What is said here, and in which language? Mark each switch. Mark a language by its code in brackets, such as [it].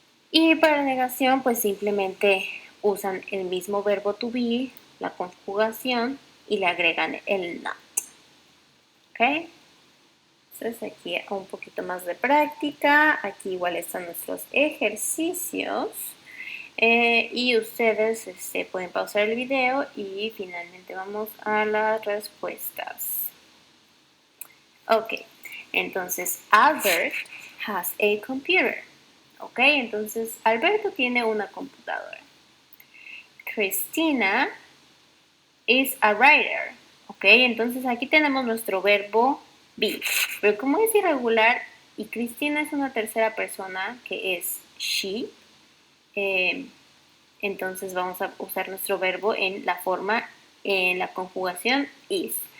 [es] Y para la negación, pues simplemente usan el mismo verbo to be, la conjugación, y le agregan el not. ¿Ok? Entonces aquí un poquito más de práctica. Aquí igual están nuestros ejercicios. Y ustedes pueden pausar el video y finalmente vamos a las respuestas. [en] Ok, [es] entonces [en] Albert has a computer. [es] Ok, entonces Alberto tiene una computadora. [en] Christina is a writer. [es] Ok, entonces aquí tenemos nuestro verbo be. Pero como es irregular y Cristina es una tercera persona que es she, entonces vamos a usar nuestro verbo en la conjugación is.